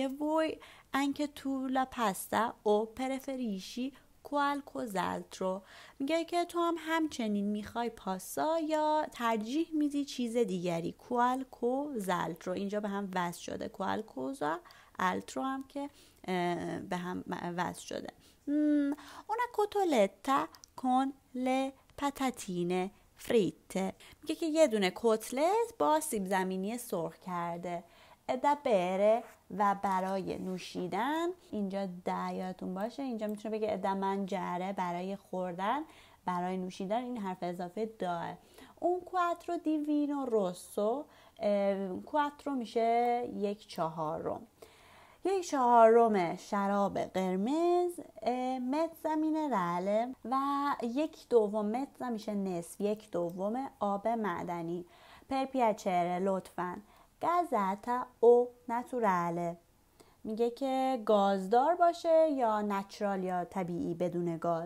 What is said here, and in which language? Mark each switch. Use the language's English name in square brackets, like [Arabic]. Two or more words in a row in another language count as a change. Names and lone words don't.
[Italian] میگه vuoi anche tu la pasta o preferisci qualcos'altro. [Persian] میگه که تو هم همچنین میخوای پاستا یا ترجیح میدی چیز دیگری. qualcos'altro اینجا به هم وصل شده. qualcos'altro هم که به هم وصل شده. [Italian] una cotoletta con le patatine fritte. [Persian] میگه که یه دونه کتلت با سیب زمینی سرخ کرده. [Italian] da bere [Persian] و برای نوشیدن، اینجا یادتون باشه اینجا میتونه بگه [Italian] da mangiare [Persian] برای خوردن، برای نوشیدن این حرف اضافه داه. اون [Italian] quattro di vino rosso، [Persian] quattro میشه 1/4، 1/4 شراب قرمز، [Italian] mezza minerale [Persian] و 1/2 متزا میشه نصف، 1/2 آب معدنی. [Italian] per piacere لطفاً. gasata o naturale, [Persian] میگه که گازدار باشه یا نچرال یا طبیعی بدون گاز.